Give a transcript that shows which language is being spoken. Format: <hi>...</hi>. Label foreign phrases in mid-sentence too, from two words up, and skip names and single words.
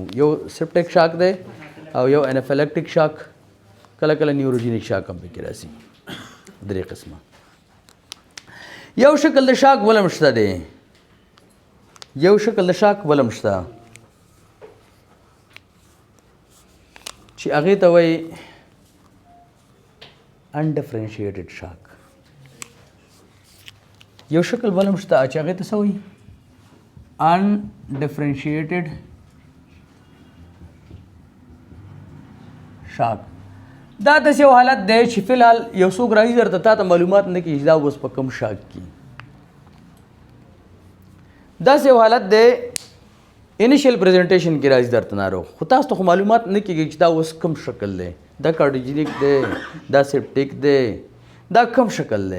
<ps>یو</ps> <en>septic shock</en> <ps>دی او یو</ps> <en>anaphylactic shock,</en> <ps>کله کله</ps> <en>neurogenic shock</en> <ps>هم پکې راځي. درې قسمه. یو شکل د شاک بل هم شته دی، یو شکل د شاک بل هم شته چې هغې ته وایي</ps> <en>undifferentiated shock.</en> <ps>یو شکل بل هم شته چې هغې ته څه وایي</ps> <en>undifferentiated shock.</en> <ps>دا داسې یو حالت دی چې فلحال یو څوک راځي درته تا ته معلومات نه کېږي چې دا اوس په کوم شاک کې. داسې یو حالت دی</ps> <en>initial presentation</en> <ps>کې راځي درته ناروغ، خو تاسو ته خو معلومات نه کېږي چې دا اوس کوم شکل دی، دا کارډیوجینیک دی، دا سیپټیک دی، دا کوم شکل دی.</ps>